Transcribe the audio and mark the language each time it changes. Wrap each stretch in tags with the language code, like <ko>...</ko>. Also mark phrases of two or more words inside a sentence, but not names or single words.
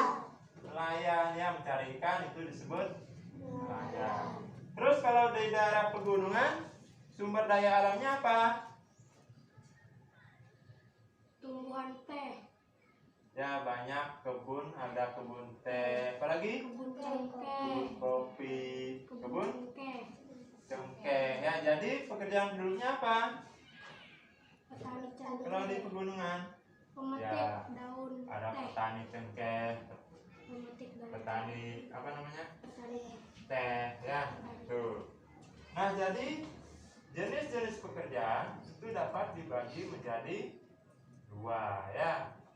<id>Nelayan ya, mencari ikan itu disebut nelayan. Terus kalau di daerah pegunungan, sumber daya alamnya apa? Tumbuhan teh, Ya, banyak kebun, ada kebun teh, apalagi kebun kebun cengkeh, kopi, kebun cengkeh, cengkeh. Ya, jadi pekerjaan penduduknya apa? petani Kalau di cengkeh, pegunungan pemetik ya, daun ada teh, petani cengkeh, pemetik daun petani apa namanya? petani Teh, ya. Tuh. Nah, jadi jenis-jenis pekerjaan itu dapat dibagi menjadi dua, ya.</id>